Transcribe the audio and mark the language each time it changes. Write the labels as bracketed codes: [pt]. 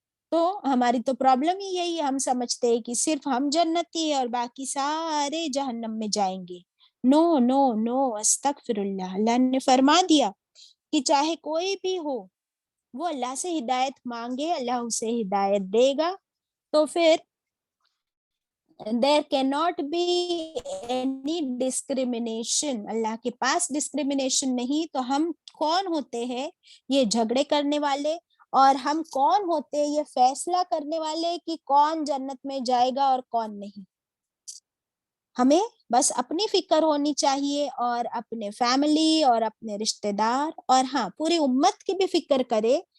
[ur] تو ہماری تو پرابلم ہی یہی ہے, ہم سمجھتے ہیں کہ صرف ہم جنتی ہیں اور باقی سارے جہنم میں جائیں گے. نو نو نو, استغفر اللہ. اللہ نے فرما دیا کہ چاہے کوئی بھی ہو, وہ اللہ سے ہدایت مانگے, اللہ اسے ہدایت دے گا. [en] تو پھر there cannot be any discrimination. [ur] اللہ کے پاس ڈسکریمنیشن نہیں. تو ہم کون ہوتے ہیں؟ یہ جھگڑے کرنے والے اور ہم کون ہوتے ہیں یہ فیصلہ کرنے والے کہ کون جنت میں جائے گا اور کون نہیں. ہمیں بس اپنی فکر ہونی چاہیے اور اپنے فیملی اور اپنے رشتہ دار اور ہاں پوری امت کی بھی فکر کرے.